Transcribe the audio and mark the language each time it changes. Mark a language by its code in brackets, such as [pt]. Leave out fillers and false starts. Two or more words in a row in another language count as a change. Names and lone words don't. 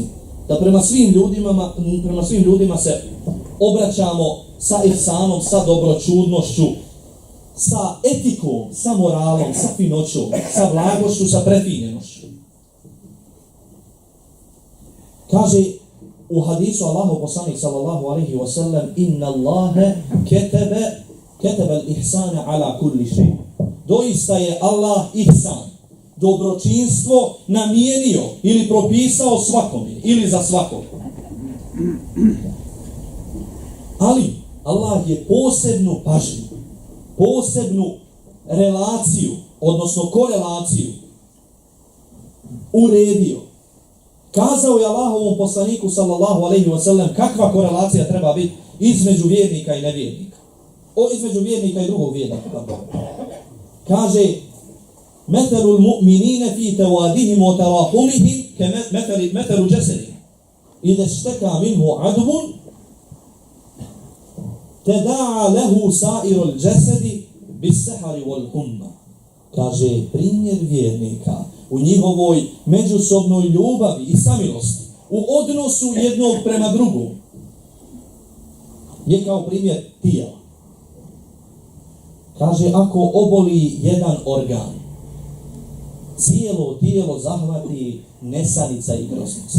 [bs] Da prema svim ljudima se obraćamo sa ihsanom, sa dobročudnošću, sa etikom, sa moralom, sa finoćom, sa blagošću, sa prefinjenošću. Kaže u hadisu Allahu poslanik [ar] صلى الله عليه وسلم: "إن الله كتب الإحسان على كل شيء." [bs] Doista je Allah ihsan, dobročinstvo namijenio ili propisao svakome ili za svakog. Ali Allah je posebnu pažnju, posebnu relaciju, odnosno korelaciju uredio. Kazao je Allahovom poslaniku [ar] صلى الله عليه وسلم [bs] kakva korelacija treba biti između vjernika i nevjernika. Između vjernika i drugog vjernika. [ar] Kaže: "مثل المؤمنين في توادهم وتراحمهم كمثل الجسد. إذا اشتكى منه عضو تداعى له سائر الجسد بالسهر والحمى." [bs] Kaže, primjer vjernika u njihovoj međusobnoj ljubavi i samilosti, u odnosu jednog prema drugom, je kao primjer tijela. Kaže, ako oboli jedan organ, cijelo tijelo zahvati nesanica i groznica.